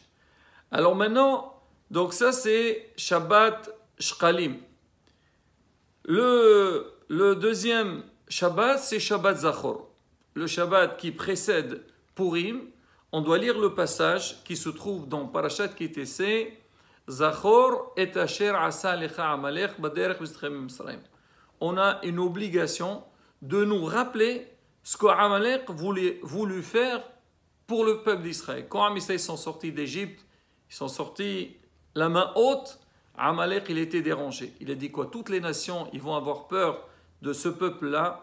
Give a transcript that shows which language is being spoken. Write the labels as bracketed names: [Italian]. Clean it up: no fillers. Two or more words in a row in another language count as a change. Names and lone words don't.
[French] Alors maintenant, donc ça c'est Shabbat Shkalim. Le deuxième Shabbat, c'est Shabbat Zachor. Le Shabbat qui précède Purim, on doit lire le passage qui se trouve dans Parashat Kitessé [Hebrew] זכור את אשר עשה לך עמלק בדרך בצאתכם מצרים. [French] On a une obligation de nous rappeler ce qu'Amalek voulu faire pour le peuple d'Israël. Quand ils sont sortis d'Égypte, ils sont sortis la main haute, Amalek il était dérangé. Il a dit quoi? Toutes les nations ils vont avoir peur de ce peuple-là.